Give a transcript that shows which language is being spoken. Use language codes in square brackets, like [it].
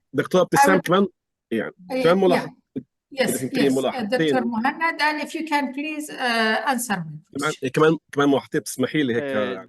[ar] دكتور ابتسام كمان ملاحظة. [en] Yes, Dr. Muhammad, and if you can please answer me. [ar] كمان ملاحظة تسمحي لي هيك.